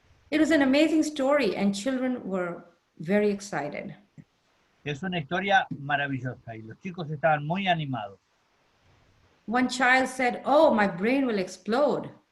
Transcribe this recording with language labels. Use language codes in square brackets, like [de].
[en] It was an amazing story and children were very excited. [es] Es una historia maravillosa y los chicos estaban muy animados. [en] One child said, "Oh, my brain will explode."